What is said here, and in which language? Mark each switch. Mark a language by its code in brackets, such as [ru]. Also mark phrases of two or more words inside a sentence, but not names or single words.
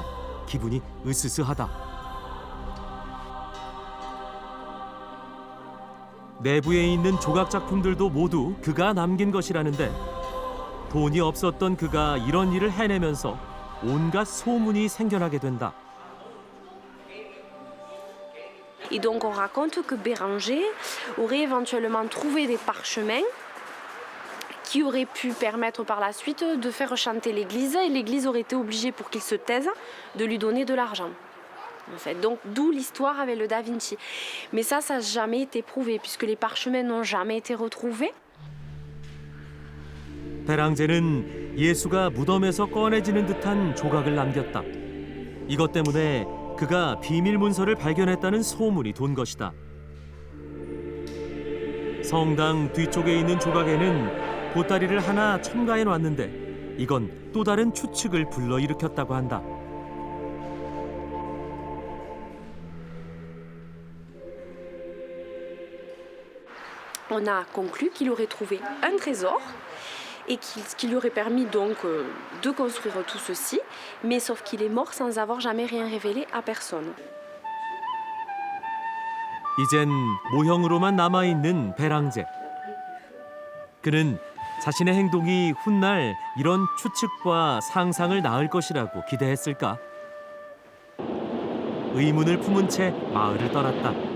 [ko] 기분이 으스스하다. 내부에 있는 조각 작품들도 모두 그가 남긴 것이라는데 돈이 없었던 그가 이런 일을 해내면서 온갖 소문이 생겨나게 된다. [fr] Et donc on raconte que Béranger aurait éventuellement trouvé des parchemins qui auraient pu permettre par la suite de faire chanter l'Église, et l'Église aurait été obligée, pour qu'il se taise, de lui donner de l'argent. En fait, donc d'où l'histoire avec le Da Vinci. Mais ça n'a jamais été prouvé, puisque les parchemins n'ont jamais été retrouvés. [ko] 베랑제는 예수가 무덤에서 꺼내지는 듯한 조각을 남겼다. 이것 때문에 그가 비밀 문서를 발견했다는 소문이 돈 것이다. 성당 뒤쪽에 있는 조각에는 보따리를 하나 첨가해 놨는데 이건 또 다른 추측을 불러일으켰다고 한다. [fr] On a conclu qu'il aurait trouvé un trésor et qui lui aurait permis donc de construire tout ceci, mais sauf qu'il est mort sans avoir jamais rien révélé à personne. [ko] 이젠 모형으로만 남아있는 베랑제. 그는 자신의 행동이 훗날 이런 추측과 상상을 낳을 것이라고 기대했을까? 의문을 품은 채 마을을 떠났다.